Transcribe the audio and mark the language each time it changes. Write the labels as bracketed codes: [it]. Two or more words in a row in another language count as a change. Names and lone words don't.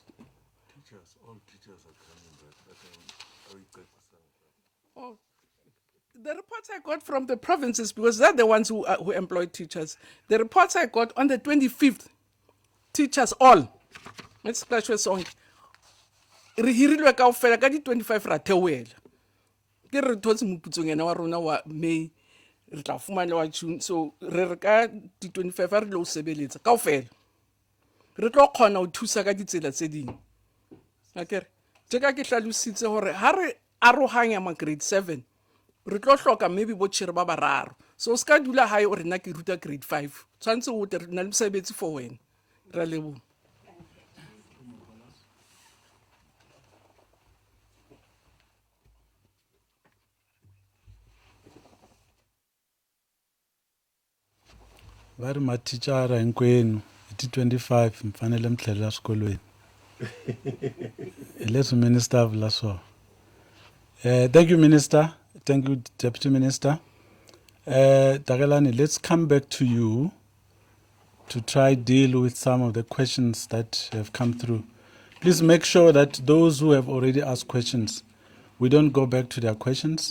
[en] All teachers are coming back. Oh, the reports I got from the provinces, because they're the ones who employ teachers. The reports I got on the 25th, teachers all. Let's clash with song. [st] Re hirilwe kaofela ka di 25 ra theoela. Ke re thotse moputsong ena wa rona wa May re tla fumana wa June, so re ka di 25 a re lo sebeletsa kaofela. Re tlo khona ho thusa ka ditsela tse ding. Akere tjeka ke hlalositse hore ha re arohanya ma grade 7 re tlo hloka maybe bo tshire ba bararo. So ska dula hae o rena ke ruta grade 5 tshwantse o tle re na le mosebetsi for wena. Ra leboha. [ts] Vari mathicara hinkwenu hi 25 mfanele mithlelela swikolweni. Leswi minister vula swona. [en] Thank you, Minister. Thank you, Deputy Minister. Tagalani, let's come back to you to try deal with some of the questions that have come through. Please make sure that those who have already asked questions, we don't go back to their questions.